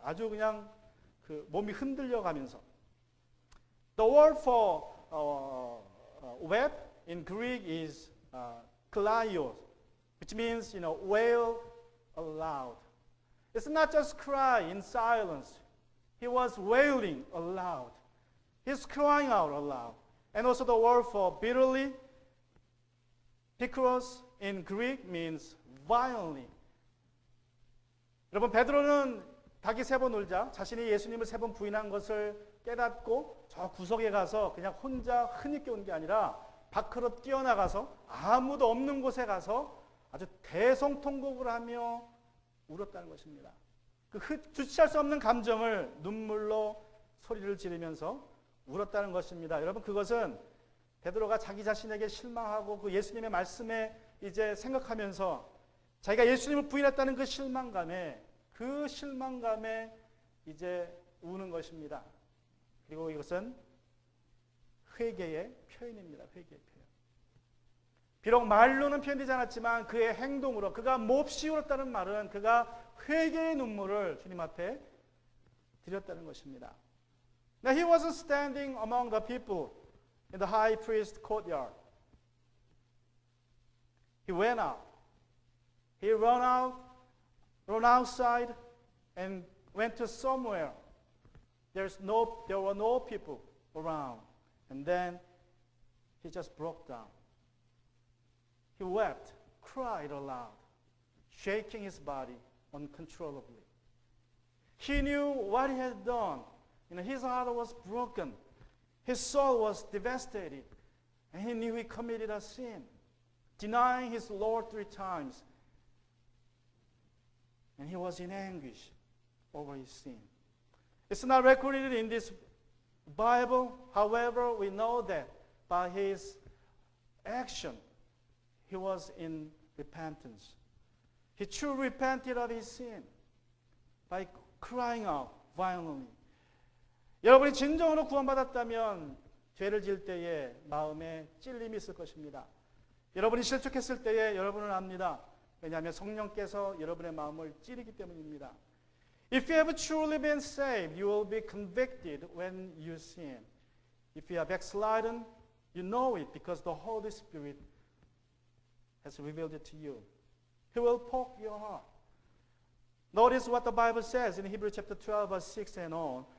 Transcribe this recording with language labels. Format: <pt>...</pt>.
<ko>아주 그냥 그 몸이 흔들려 가면서.</ko> <en>The word for wept in Greek is kleio, which means wail aloud. It's not just cry in silence. He was wailing aloud. He's crying out aloud. And also the word for bitterly, pikros in Greek means violently.</en> <ko>여러분 베드로는 닭이 3번 울자 자신이 예수님을 3번 부인한 것을 깨닫고 저 구석에 가서 그냥 혼자 흔히께 온 게 아니라 밖으로 뛰어나가서 아무도 없는 곳에 가서 아주 대성통곡을 하며 울었다는 것입니다. 그 주체할 수 없는 감정을 눈물로 소리를 지르면서 울었다는 것입니다. 여러분 그것은 베드로가 자기 자신에게 실망하고 그 예수님의 말씀에 이제 생각하면서 자기가 예수님을 부인했다는 그 실망감에 이제 우는 것입니다. 그리고 이것은 회개의 표현입니다. 회개의 표현. 비록 말로는 표현되지 않았지만 그의 행동으로 그가 몹시 울었다는 말은 그가 회개의 눈물을 주님 앞에 드렸다는 것입니다.</ko> <en>Now he wasn't standing among the people in the high priest courtyard. He went out. He ran outside and went to somewhere. There were no people around. And then he just broke down. He wept, cried aloud, shaking his body uncontrollably. He knew what he had done. His heart was broken. His soul was devastated. And he knew he committed a sin, denying his Lord 3 times. And he was in anguish over his sin. It's not recorded in this Bible. However, we know that by his action, he was in repentance. He truly repented of his sin by crying out violently.</en> <ko>여러분이 진정으로 구원받았다면 죄를 지을 때에 마음에 찔림이 있을 것입니다. 여러분이 실족했을 때에 여러분은 압니다. 왜냐하면 성령께서 여러분의 마음을 찌르기 때문입니다.</ko> <en>If you have truly been saved, you will be convicted when you sin. If you are backslidden, you know it because the Holy Spirit has revealed it to you. He will poke your heart. Notice what the Bible says in Hebrews chapter 12, verse 6 and on.</en>